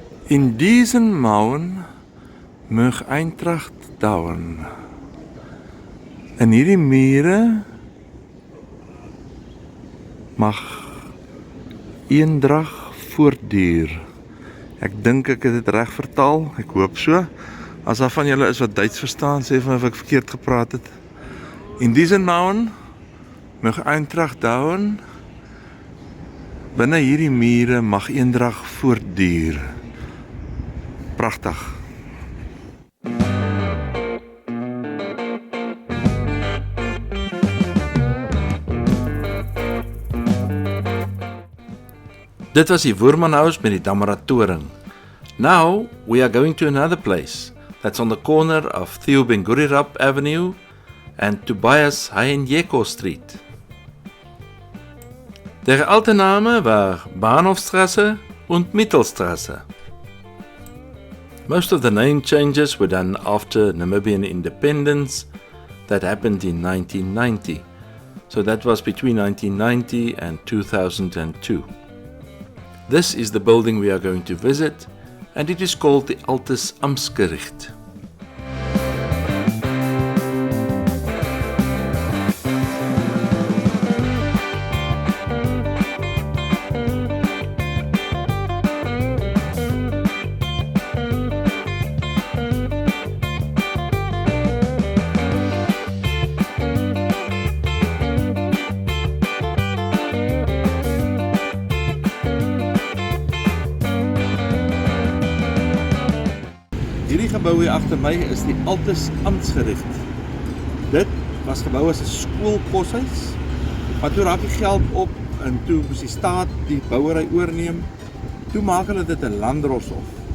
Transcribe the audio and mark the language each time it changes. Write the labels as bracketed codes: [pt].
[de] In diesen Mauern mag Eintracht dauern. [af] En hierdie mure mag eendrag voortduur. Ek dink ek het dit reg vertaal, ek hoop so. As daar van julle is wat Duits verstaan, sê van of ek verkeerd gepraat het. In diesen Mauern mag Eintracht dauern. Binne hierdie mure mag eendrag voortduur. Pragtig. Dit was die Woerman House met die Damara-toring. [en] Now we are going to another place that's on the corner of Theo Ben Gurirab Avenue and Tobias Hayek Street. [de] Der alte Name war Bahnhofstrasse und Mittelstrasse. [en] Most of the name changes were done after Namibian independence. That happened in 1990. So that was between 1990 and 2002. This is the building we are going to visit, and it is called the Altes Amtsgericht. [af] Hierdie gebou hier agter my is die Altes Amtsgericht. Dit was gebou as 'n skoolkoshuis, maar toe raak die geld op en toe moes die staat die bouery oorneem. Toe maak hulle dit 'n landdroshof.